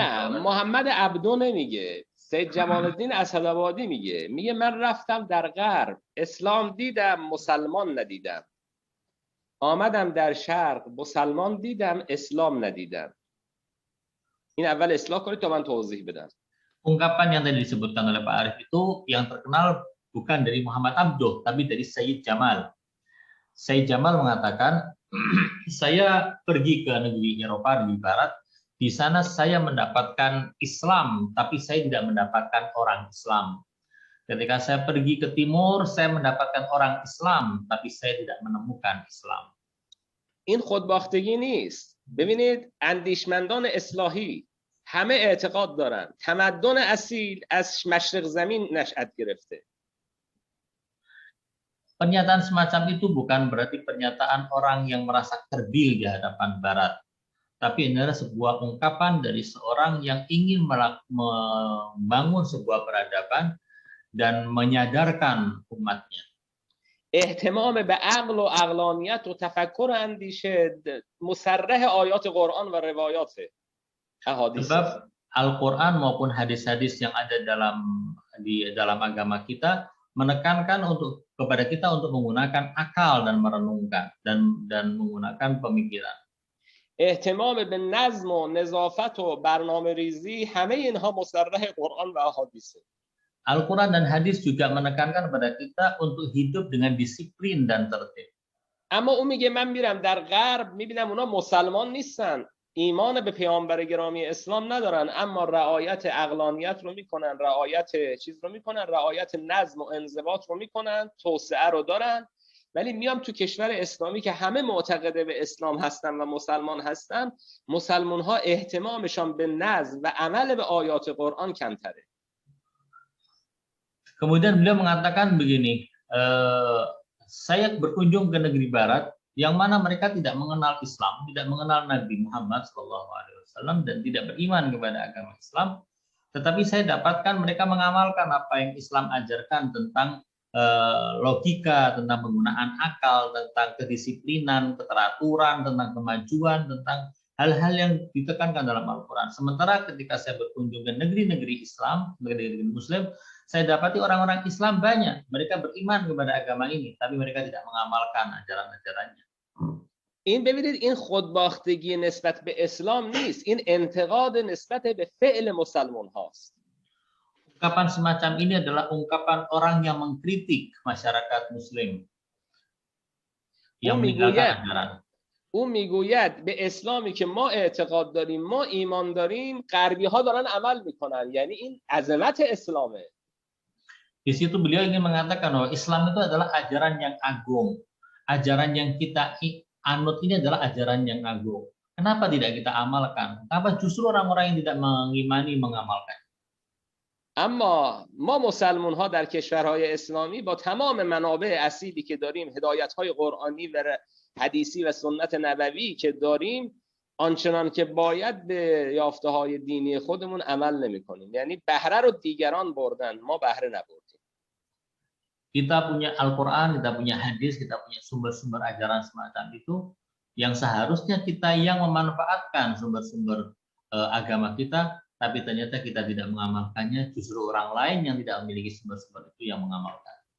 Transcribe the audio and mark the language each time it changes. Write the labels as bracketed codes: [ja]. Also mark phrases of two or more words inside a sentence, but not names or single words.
[fa] نه، محمد عبدو نمیگه. سید جمال الدین اسدآبادی میگه من رفتم در غرب اسلام دیدم مسلمان ندیدم، آمدم در شرق مسلمان دیدم اسلام ندیدم. این اول اصلاح کنید تا من توضیح بدم. [id] Ungkapan yang tadi disebutkan oleh Pak Arif itu yang terkenal bukan dari Muhammad Abduh tapi dari Sayyid Jamal. Sayyid Jamal mengatakan, saya pergi ke negeri Eropa, negeri Barat. Di sana saya mendapatkan Islam, tapi saya tidak mendapatkan orang Islam. Ketika saya pergi ke timur, saya mendapatkan orang Islam, tapi saya tidak menemukan Islam. [fa] این خودباختگی نیست. ببینید اندیشمندان اصلاحی همه اعتقاد دارن تمدن اصیل از مشرق زمین نشأت گرفته. [id] Pernyataan semacam itu bukan berarti pernyataan orang yang merasa kerdil di hadapan Barat. Tapi ini adalah sebuah ungkapan dari seorang yang ingin membangun sebuah peradaban dan menyadarkan umatnya. [fa] اهتمام به عقل و عقلانیت و تفکر اندیشه مصرح آیات قرآن و روایات احادیث. [id] Sebab Al-Quran maupun hadis-hadis yang ada dalam agama kita menekankan kepada kita untuk menggunakan akal dan merenungkan dan menggunakan pemikiran. [fa] اهتمام به نظم و نظافت و برنامه ریزی همه اینها مصرح قرآن و احادیثه. [id] Al-Quran dan hadis juga menekankan pada kita untuk hidup dengan disiplin dan tertib. [fa] اما اون میگه من میرم در غرب میبینم اونا مسلمان نیستن، ایمان به پیامبر گرامی اسلام ندارن، اما رعایت عقلانیت رو میکنن، رعایت چیز رو میکنن، رعایت نظم و انضباط رو میکنن، توسعه رو دارن، ولی میام تو کشور اسلامی که همه معتقد به اسلام هستن و مسلمان هستن، مسلمان ها اهتمامشان به نظم و عمل به آیات قرآن کمتره. [id] Kemudian beliau mengatakan begini, saya berkunjung ke negeri barat yang mana mereka tidak mengenal Islam, tidak mengenal Nabi Muhammad SAW dan tidak beriman kepada agama Islam, tetapi saya dapatkan mereka mengamalkan apa yang Islam ajarkan tentang logika, tentang penggunaan akal, tentang kedisiplinan, keteraturan, tentang kemajuan, tentang hal-hal yang ditekankan dalam Al-Quran. Sementara ketika saya berkunjung ke negeri-negeri Islam, negeri-negeri Muslim, saya dapati orang-orang Islam banyak, mereka beriman kepada agama ini, tapi mereka tidak mengamalkan ajaran-ajarannya. [fa] این ببینید این خودباختگی نسبت به اسلام نیست، این انتقاد نسبت به فعل مسلمان هاست. [id] Ungkapan semacam ini adalah ungkapan orang yang mengkritik masyarakat Muslim yang meninggalkan ajaran. [fa] او میگوید به اسلامی که ما اعتقاد داریم، ما ایمان داریم، غربی ها دارن عمل میکنن، یعنی این عظمت اسلامه. [id] Di situ beliau ingin mengatakan bahwa Islam itu adalah ajaran yang agung. Ajaran yang kita anut ini adalah ajaran yang agung. Kenapa tidak kita amalkan? Kenapa justru orang-orang yang tidak mengimani mengamalkan? [fa] اما ما مسلمان ها در کشورهای اسلامی با تمام منابع اصیلی که داریم، هدایت های قرآنی و حدیثی و سنت نبوی که داریم، آنچنان که باید به یافته های دینی خودمون عمل نمی کنیم. یعنی بهره رو دیگران بردن، ما بهره نبردیم. [id] Kita punya Al-Quran, kita punya hadis, kita punya sumber-sumber ajaran semacam itu, yang seharusnya kita yang memanfaatkan sumber-sumber agama kita, tapi ternyata kita tidak mengamalkannya, justru orang lain yang tidak memiliki sumber-sumber itu yang mengamalkan.